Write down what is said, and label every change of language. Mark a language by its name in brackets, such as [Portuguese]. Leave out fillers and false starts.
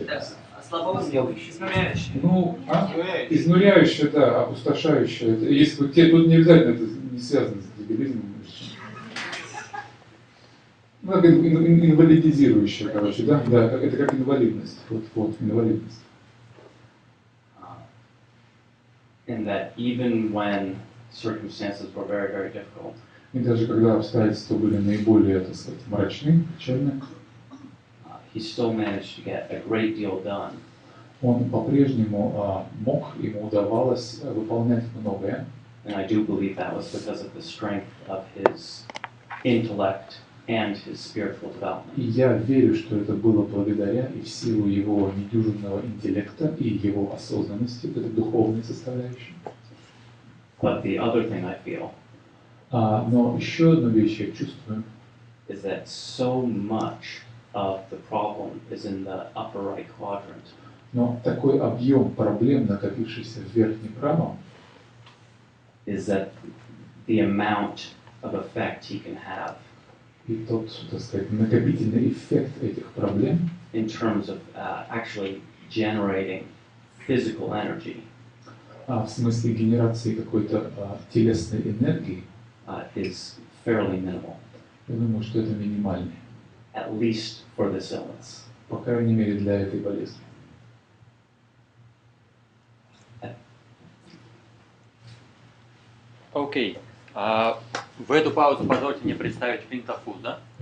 [Russian] Да, слабоумливающий, изнуряющий. Ну, изнуряющее, да, опустошающее. Это, если бы тут не обязательно, это не связано с дебилизмом. Ну, как инвалидизирующее, короче, да? Да, это как инвалидность. Вот, инвалидность. [English] In that even when circumstances were very, very difficult, [Russian] И даже когда обстоятельства были наиболее, так сказать, мрачны, печальны, [English] he still managed to get a great deal done. [Russian] он по-прежнему мог, ему удавалось выполнять многое. [English] And I do believe that was because of the strength of his intellect and his spiritual development. [Russian] И я верю, что это было благодаря и в силу его недюжинного интеллекта и его осознанности, вот этой духовной составляющей. [English] But the other thing I feel [Russian] Но еще одну вещь я чувствую, [English] is that so much of the problem is in the upper right quadrant. [Russian] но такой объем проблем, накопившийся в верхнем правом, [English] Is that the amount of effect he can have [Russian] и тот, так сказать, накопительный эффект этих проблем [English] in terms of actually generating physical energy [Russian] в смысле генерации какой-то телесной энергии, [English] is fairly minimal, [Russian] я думаю, что это минимальный, [English] at least for this illness. [Russian] по крайней мере для этой болезни. Окей. В эту паузу позвольте мне представить Клинта Фуза.